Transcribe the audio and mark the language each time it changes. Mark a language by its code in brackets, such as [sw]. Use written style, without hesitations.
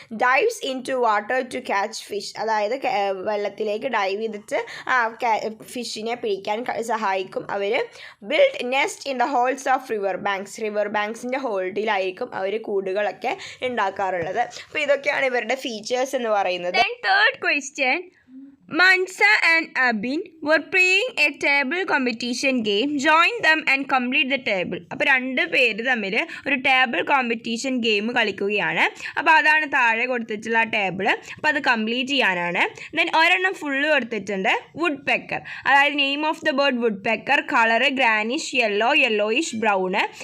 [en] dives into water to catch fish, [ml] അതായത് വെള്ളത്തിലേക്ക് dive ചെയ്തിട്ട് ഫിഷിനെ പിടിക്കാൻ സഹായിക്കും അവർ. [en] build nest in the holes of [ml] river ബാങ്ക്സിൻ്റെ ഹോൾഡിലായിരിക്കും അവർ കൂടുകളൊക്കെ ഉണ്ടാക്കാറുള്ളത്. അപ്പോൾ ഇതൊക്കെയാണ് ഇവരുടെ ഫീച്ചേഴ്സ് എന്ന് പറയുന്നത്. [en] Third question, Mansa and Abin were playing a table competition game. Join them and complete the table. [ml] അപ്പോൾ 2 പേര് തമ്മിൽ ഒരു ടേബിൾ കോമ്പറ്റീഷൻ ഗെയിം കളിക്കുകയാണ്. അപ്പോൾ അതാണ് താഴെ കൊടുത്തിട്ടുള്ള ടേബിൾ. അപ്പോൾ അത് കംപ്ലീറ്റ് ചെയ്യാനാണ്. ദെൻ ഒരെണ്ണം ഫുള്ള് കൊടുത്തിട്ടുണ്ട്, വുഡ് പെക്കർ. അതായത് [en] name of the bird [ml] would pecker, colour ഗ്രാനിഷ് yellowish brown.